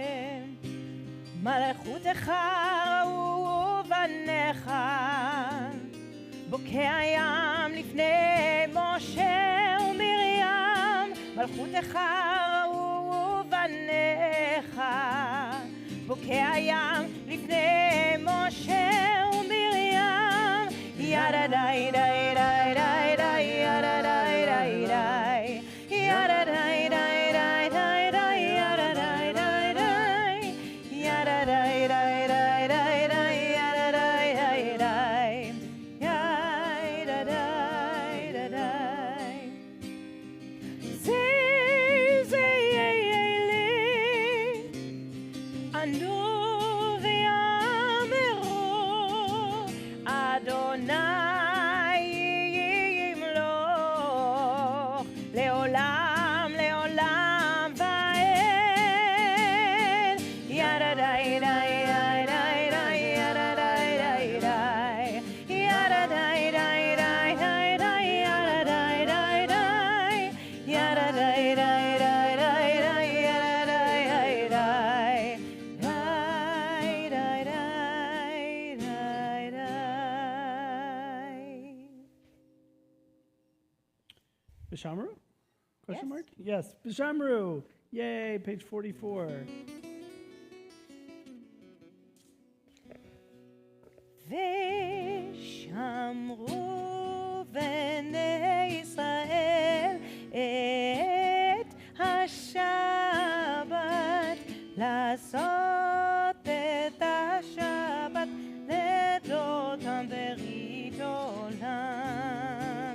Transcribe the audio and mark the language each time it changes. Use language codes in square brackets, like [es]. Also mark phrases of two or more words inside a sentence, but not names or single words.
[he] מלכותך ובניך, בוקע ים לפני משה ומרים, מלכותך ובניך, בוקע ים לפני משה ומרים, ידה די די די די די ידה די די די ידה די די די די די ידה די די די ידה די די די די די ידה די די די ידה די די די זה ילי ענו ויאמרו אדוני ימלוך לעולם לעולם ועד ידה די די די די ידה די די די ידה די די די די די ידה די די די ידה די די די די די ידה די די די די די די [en] Bishamru? Question Yes. mark? Yes. Bishamru. Yay, page 44. [he] ושמרו בני ישראל את השבת, לעשות את השבת לדותם ברית עולם.